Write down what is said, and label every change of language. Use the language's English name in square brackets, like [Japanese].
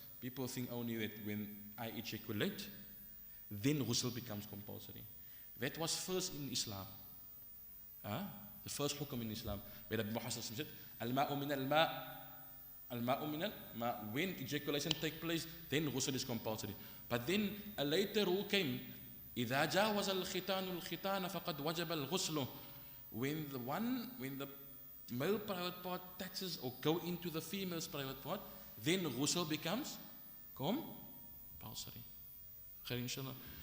[English] People think only that when I ejaculate, then ghusl becomes compulsory. That was first in Islam. The first hukum in Islam, where the Prophet said, [Arabic] Al-ma'u min al-ma', al-ma'u min al-ma'. [English] When ejaculation takes place, then ghusl is compulsory. But then a later rule came, [Arabic] إِذَا جَاوَزَ الْخِتَانُ الْخِتَانَ فَقَدْ وَجَبَ الْغُسْلُ. [English] When the male private part touches or go into the female's private part, then ghusl becomes compulsory. Khair, inshallah.